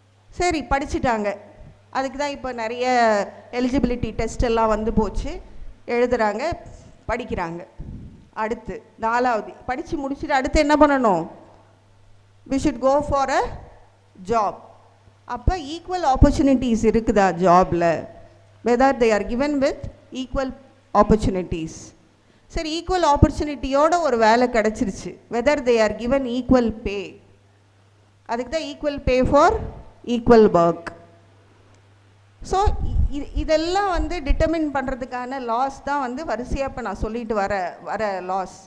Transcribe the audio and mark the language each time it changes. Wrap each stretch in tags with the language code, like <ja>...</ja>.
<ta>சரி, படிச்சுட்டாங்க, அதுக்கு தான் இப்போ நிறைய எலிஜிபிலிட்டி டெஸ்ட் எல்லாம் வந்து போச்சு, எழுதுகிறாங்க, படிக்கிறாங்க. அடுத்து 4வது படித்து முடிச்சுட்டு அடுத்து என்ன பண்ணணும்?</ta> <en>we should go for a job.</en> <ta>அப்போ ஈக்குவல் ஆப்பர்ச்சுனிட்டிஸ் இருக்குதா ஜாபில்?</ta> <en>whether they are given with equal opportunities.</en> <ta>சரி, ஈக்குவல் ஆப்பர்ச்சுனிட்டியோட ஒரு வேலை கிடச்சிருச்சு,</ta> <en>whether they are given equal pay.</en> <ta>அதுக்கு தான் equal pay for equal work. So இதெல்லாம் வந்து டிட்டர்மின் பண்ணுறதுக்கான லாஸ் தான் வந்து வரிசையாக இப்போ நான் சொல்லிட்டு வர லாஸ்.</ta>